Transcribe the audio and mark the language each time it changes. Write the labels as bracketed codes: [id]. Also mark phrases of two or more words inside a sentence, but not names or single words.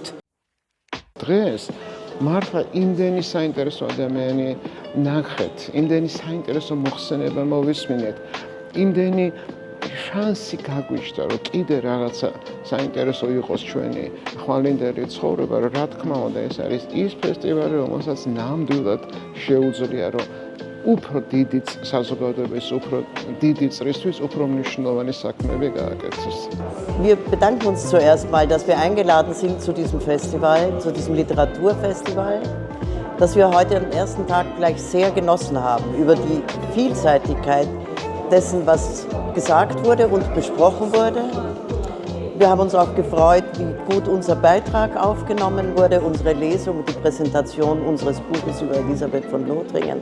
[ka] დღეს მართლა იმდენი საინტერესო ადამიანი ნახეთ, იმდენი საინტერესო მოხსენება მოვისმინეთ, იმდენი შანსი გაგვიჩნდა, რომ კიდე რაღაცა საინტერესო იყოს ჩვენი ხვალინდელი ცხოვრება, რომ რა თქმა უნდა ეს არის ის ფესტივალი, რომელსაც ნამდვილად შეუძლია, რომ უფრო დიდი საზოგადოების, უფრო დიდი წრისთვის უფრო მნიშვნელოვანი საქმეები გააკეთოს. [de] Wir bedanken uns zuerst mal, dass wir eingeladen sind zu diesem Festival, zu diesem Literaturfestival, das wir heute am ersten Tag gleich sehr genossen haben, über die Vielseitigkeit dessen, was gesagt wurde und besprochen wurde. Wir haben uns auch gefreut, wie gut unser Beitrag aufgenommen wurde, unsere Lesung, die Präsentation unseres Buches über Elisabeth von Lothringen.